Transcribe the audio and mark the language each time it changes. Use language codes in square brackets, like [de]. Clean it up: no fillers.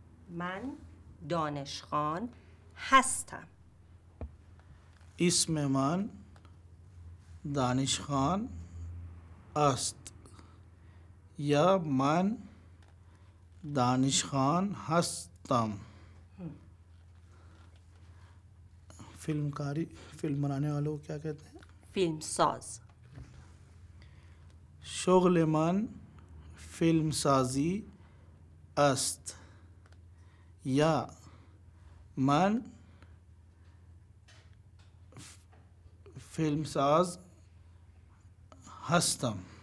[fa] من دانش خان هستم. اسم من دانش خان است یا من دانش خان هستم. [hi] फिल्मकारी film बनाने वालों को क्या कहते हैं? [fa] فیلم ساز. شغل من فیلم سازی است یا من فیلم ساز هستم.